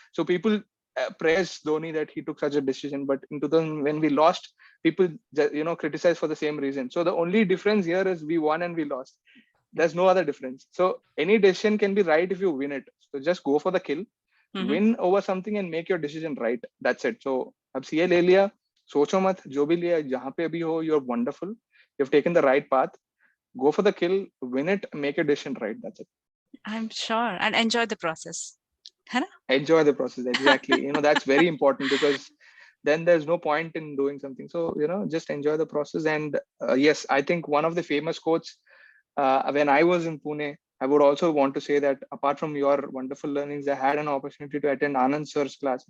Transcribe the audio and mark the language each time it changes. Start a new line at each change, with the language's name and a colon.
English: So people praised Dhoni that he took such a decision. But in 2000, when we lost, people, criticized for the same reason. So the only difference here is we won and we lost. There's no other difference. So any decision can be right if you win it. So just go for the kill, win over something and make your decision right. That's it.
Hindi: So अब CA ले लिया, सोचो मत, जो भी लिया, जहाँ पे भी हो,
English: you're wonderful. You've taken the right path. Go for the kill, win it, make your decision right. That's it. I'm sure. And enjoy the process. Enjoy the process. Exactly. That's very important, because then there's no point in doing something. So, just enjoy the process. And yes, I think one of the famous quotes, when I was in Pune, I would also want to say that apart from your wonderful learnings, I had an opportunity to attend Anand sir's class.